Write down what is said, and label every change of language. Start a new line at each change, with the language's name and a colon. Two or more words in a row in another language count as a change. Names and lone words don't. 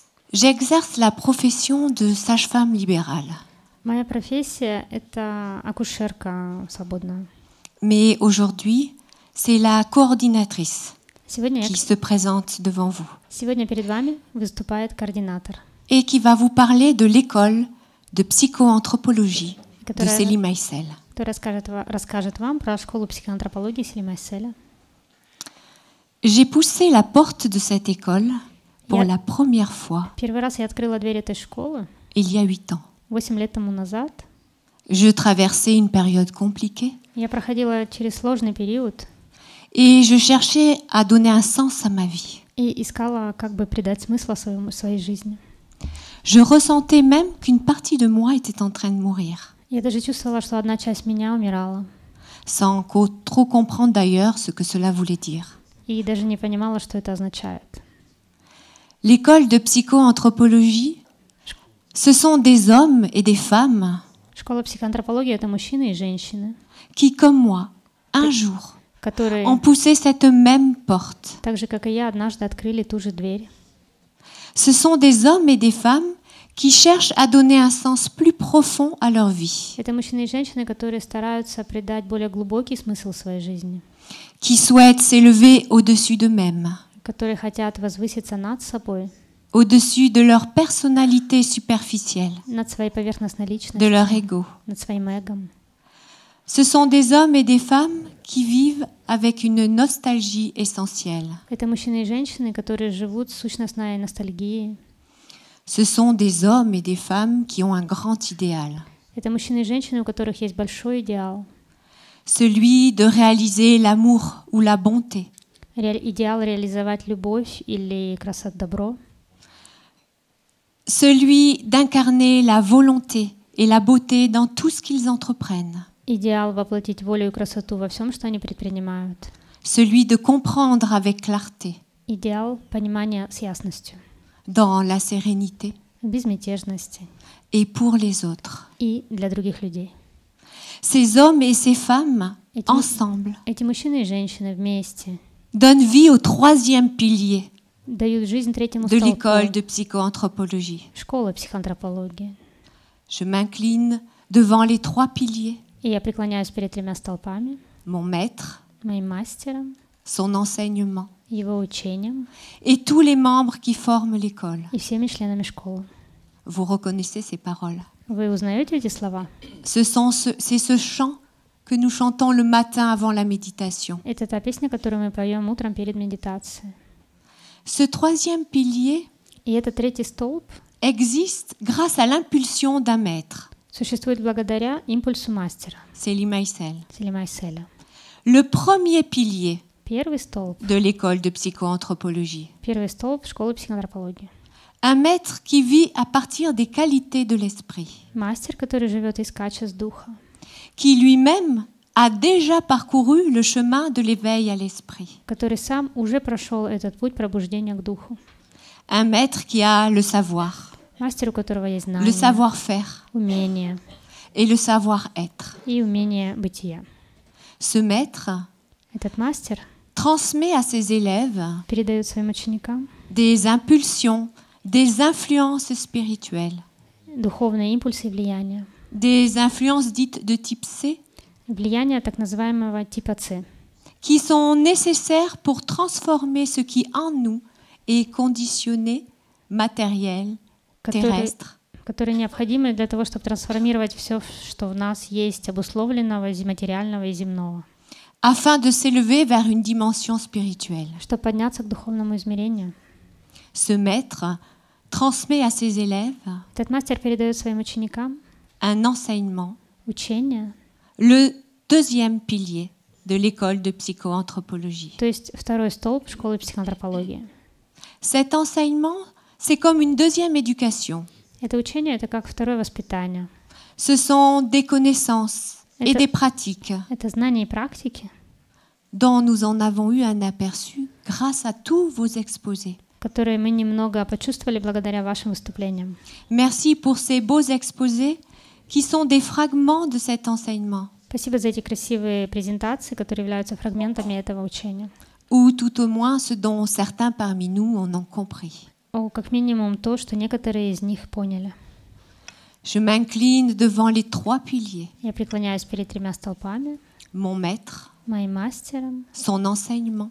French: J'exerce la profession de sage-femme libérale.
Russian: Моя профессия – это акушерка свободная.
French: Mais aujourd'hui, c'est la coordinatrice
Russian: Сегодня
French: qui se présente devant vous
Russian: перед вами выступает координатор,
French: et qui va vous parler de l'école de psychoanthropologie de Célie Maïssel.
Russian: который расскажет вам про школу психоантропологии Сели Майселя.
French: J'ai poussé la porte de cette école pour la première fois
Russian: Первый раз я открыла дверь этой школы
French: il y a 8 ans.
Russian: 8 лет тому назад.
French: Je traversais une période compliquée
Russian: Я проходила через сложный период
French: et je cherchais à donner un sens à ma vie.
Russian: и искала, как бы придать смысл своей жизни.
French: Je ressentais même qu'une partie de moi était en train de mourir,
Russian: Я даже чувствовала, что одна часть меня умирала,
French: sans trop comprendre d'ailleurs ce que cela voulait dire.
Russian: и даже не понимала, что это означает.
French: L'école de psychoanthropologie, ce sont des hommes et des femmes
Russian: Школа психоантропологии – это мужчины и женщины,
French: qui, comme moi, un jour,
Russian: которые,
French: ont poussé cette même porte.
Russian: так же, как и я, однажды открыли ту же дверь.
French: Ce sont des hommes et des femmes qui cherchent à donner un sens plus profond à leur vie,
Russian: Это мужчины и женщины, которые стараются придать более глубокий смысл своей жизни,
French: qui souhaitent s'élever au-dessus d'eux-mêmes,
Russian: которые хотят возвыситься над собой,
French: au-dessus de leur personnalité superficielle,
Russian: над своей поверхностной
French: de
Russian: личностью,
French: leur ego.
Russian: над своим эгом.
French: Ce sont des hommes et des femmes qui vivent avec une nostalgie essentielle.
Russian: Это мужчины и женщины, которые живут сущностной ностальгией.
French: Ce sont des hommes et des femmes qui ont un grand idéal,
Russian: Это мужчины и женщины, у которых есть большой идеал.
French: celui de réaliser l'amour ou la bonté,
Russian: Идеал реализовать любовь или красоту, добро.
French: celui d'incarner la volonté et la beauté dans tout ce qu'ils entreprennent,
Russian: Идеал воплотить волю и красоту во всем, что они предпринимают.
French: celui de comprendre avec clarté,
Russian: Идеал понимания с ясностью,
French: dans la sérénité
Russian: в безмятежности
French: et pour les autres.
Russian: и для других людей.
French: Ces hommes et ces femmes,
Russian: Эти,
French: ensemble,
Russian: эти мужчины и женщины вместе
French: donnent vie au troisième pilier
Russian: дают жизнь третьему
French: de l'école
Russian: столпу
French: de psychoanthropologie.
Russian: школы психоантропологии.
French: Je m'incline devant les 3 piliers,
Russian: И я преклоняюсь перед 3 столпами,
French: mon maître,
Russian: моим мастером,
French: son enseignement,
Russian: его учением
French: et tous les membres qui forment l'école.
Russian: и всеми членами школы.
French: Vous reconnaissez ces paroles.
Russian: Вы узнаете эти слова?
French: C'est ce chant que nous chantons le matin avant la méditation.
Russian: Это та песня, которую мы поем утром перед медитацией.
French: Ce troisième pilier
Russian: И этот 3 столб
French: existe grâce à l'impulsion d'un maître,
Russian: существует благодаря импульсу мастера
French: Célie Maïssel.
Russian: Сели Майселя.
French: Le premier pilier
Russian: Первый столб
French: de l'école de psychoanthropologie.
Russian: школы психоантропологии.
French: Un maître qui vit à partir des qualités de l'esprit,
Russian: Мастер, который живет из качеств духа,
French: qui lui-même a déjà parcouru le chemin de l'éveil à l'esprit.
Russian: который сам уже прошел этот путь пробуждения к духу.
French: Un maître qui a le savoir,
Russian: Мастер, у которого есть
French: le
Russian: знания,
French: savoir-faire
Russian: умение
French: et le savoir-être.
Russian: и умение бытия.
French: Ce maître
Russian: Этот мастер
French: transmet à ses élèves
Russian: передает своим ученикам
French: des impulsions, des influences spirituelles,
Russian: духовные импульсы и влияния.
French: des influences dites de type C,
Russian: Влияние так называемого типа С,
French: qui sont nécessaires pour transformer ce qui en nous est conditionné, matériel, terrestre,
Russian: которые необходимы для того, чтобы трансформировать все, что в нас есть, обусловленного, материального и земного,
French: afin de s'élever vers une dimension spirituelle.
Russian: чтобы подняться к духовному измерению.
French: Ce maître transmet à ses élèves
Russian: Этот мастер передает своим ученикам
French: un enseignement,
Russian: учение,
French: le deuxième pilier de l'école de psychoanthropologie.
Russian: то есть 2 столб школы психоантропологии.
French: Cet enseignement, c'est comme une deuxième éducation.
Russian: Это учение — это как 2 воспитание.
French: Ce sont des connaissances et
Russian: Это-
French: des pratiques
Russian: Это знания и практики,
French: dont nous en avons eu un aperçu grâce à tous vos exposés.
Russian: которые мы немного почувствовали благодаря вашим выступлениям.
French: Merci pour ces beaux exposés qui sont des fragments de cet enseignement,
Russian: Спасибо за эти красивые презентации, которые являются фрагментами этого учения.
French: ou tout au moins ce dont certains parmi nous en ont compris.
Russian: как минимум то, что некоторые из них поняли.
French: Je m'incline devant les 3 piliers,
Russian: Я преклоняюсь перед 3 столпами,
French: mon maître,
Russian: моим мастером,
French: son enseignement